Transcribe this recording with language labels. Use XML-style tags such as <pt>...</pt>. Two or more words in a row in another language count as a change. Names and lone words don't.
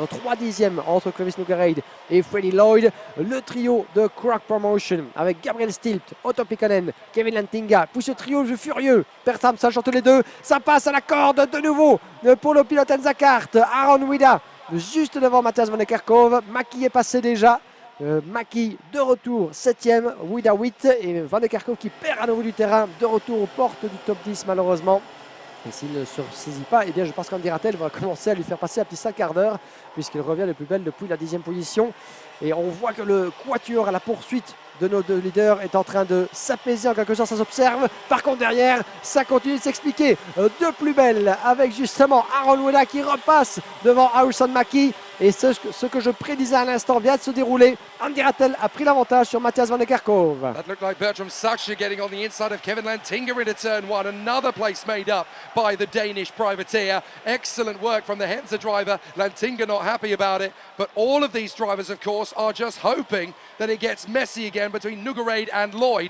<fr>3 dixièmes entre Clovis Nugarade et Freddie Lloyd. Le trio de Croc Promotion avec Gabriel Stilpt, Otto Pikkonen, Kevin Lantinga. Puis ce trio furieux. Bertram Sacha entre les deux. Ça passe à la corde de nouveau pour le pilote Enzakart. Aaron Wida juste devant Matthias van der Kerkhove. Mackie est passé déjà. Mackie de retour 7e, Wida 8 et Van der Kerkhove qui perd à nouveau du terrain, de retour aux portes du top 10 malheureusement. Et s'il ne se ressaisit pas, eh bien je pense qu'Andy Rattel va commencer à lui faire passer un petit 5 quarts d'heure puisqu'il revient le plus belle depuis la 10e position. Et on voit que le quatuor à la poursuite de nos deux leaders est en train de s'apaiser en quelque sorte, ça s'observe. Par contre derrière, ça continue de s'expliquer de plus belle avec justement Aaron Wida qui repasse devant Harrison Mackie. Et ce que je prédisais à l'instant vient de se dérouler. Andy Rattel a pris l'avantage sur Matthias van der Kerkhove.</fr> <en>That looked like Bertram Saxa getting on the inside of Kevin Lantinga into turn 1. Another place made up by the Danish privateer. Excellent work from the Henser driver. Lantinga not happy about it. But all of these drivers, of course, are just hoping that it gets messy again between Nugarade and Lloyd.</en>